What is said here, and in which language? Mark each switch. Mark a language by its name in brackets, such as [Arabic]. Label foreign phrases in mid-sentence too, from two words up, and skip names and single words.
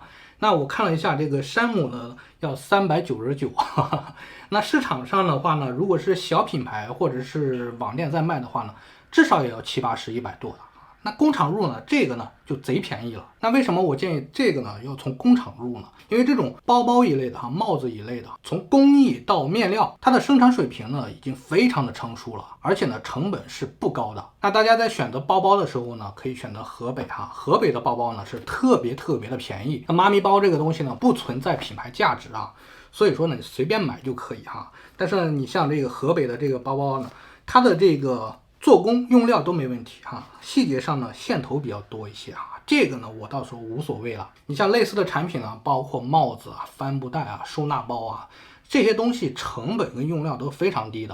[Chinese] 那我看了一下，這個山姆呢要399，那市場上的話呢，如果是小品牌或者是網店在賣的話呢，至少也要70、80、100多的。那工廠入呢，這個呢就賊便宜了。那為什麼我建議這個呢要從工廠入呢？因為這種包包一類的哈，帽子一類的，從工藝到面料，它的生產水平呢已經非常的成熟了，而且呢成本是不高的。那大家在選擇包包的時候呢，可以選擇河北哈，河北的包包呢是特別的便宜。那媽咪包這個東西呢不存在品牌價值啊，所以說呢你隨便買就可以哈。但是呢你像這個河北的這個包包呢，它的這個做工用料都沒問題哈，細節上呢線頭比較多一些哈，這個呢我倒是無所謂了。你像類似的產品呢，包括帽子啊、帆布袋啊、收納包啊，這些東西成本跟用料都非常低的。